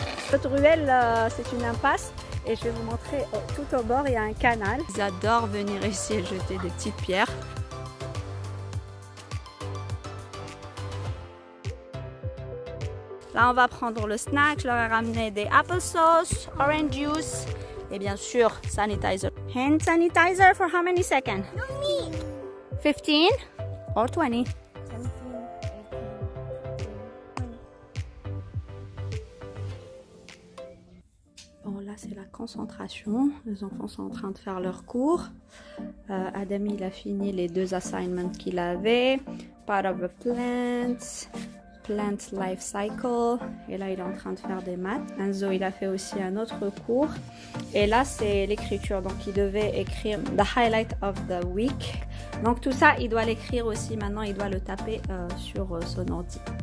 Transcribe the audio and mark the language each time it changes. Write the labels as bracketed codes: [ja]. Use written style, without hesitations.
[fr] Cette ruelle, c'est une impasse. Et je vais vous montrer, tout au bord, il y a un canal. Ils adorent venir ici et jeter des petites pierres. Là, on va prendre le snack. Je leur ai ramené des [en] applesauce, orange juice, [fr] Et bien sûr, sanitizer. [en] Hand sanitizer for how many seconds? 15 or 20? [fr] Bon, là, c'est la concentration. Les enfants sont en train de faire leur cours. Adami, il a fini les 2 assignments qu'il avait. [en] Part of a plant, plant life cycle. [fr] Et là, il est en train de faire des maths. Enzo, il a fait aussi un autre cours. Et là, c'est l'écriture. Donc, il devait écrire [en] the highlight of the week. [fr] Donc, tout ça, il doit l'écrire aussi. Maintenant, il doit le taper sur son ordi.